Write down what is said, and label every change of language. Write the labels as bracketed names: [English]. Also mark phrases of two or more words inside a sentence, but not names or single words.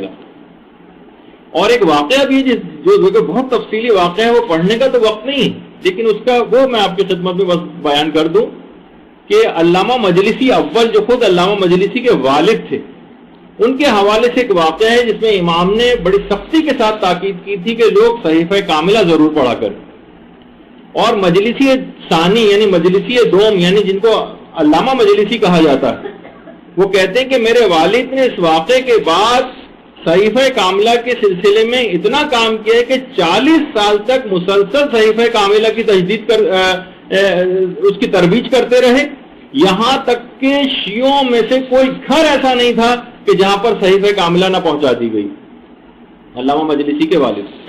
[Urdu] اور ایک واقعہ بھی جو بہت تفصیلی واقعہ ہے، وہ پڑھنے کا تو وقت نہیں، لیکن اس کا وہ میں آپ کی خدمت میں بس بیان کر دوں کہ علامہ مجلسی اول، جو خود علامہ مجلسی کے والد تھے، ان کے حوالے سے ایک واقعہ ہے جس میں امام نے بڑی سختی کے ساتھ تاکید کی تھی کہ لوگ صحیفہ کاملہ ضرور پڑھا کریں۔ اور مجلسی ثانی یعنی مجلسی دوم، یعنی جن کو علامہ مجلسی کہا جاتا ہے، وہ کہتے ہیں کہ میرے والد نے اس واقعے کے بعد صحیفہ کاملہ کے سلسلے میں اتنا کام کیا کہ 40 سال تک مسلسل صحیفہ کاملہ کی تجدید اس کی ترویج کرتے رہے، یہاں تک کہ شیعوں میں سے کوئی گھر ایسا نہیں تھا کہ جہاں پر صحیفہ کاملہ نہ پہنچا دی گئی، علامہ مجلسی کے والد۔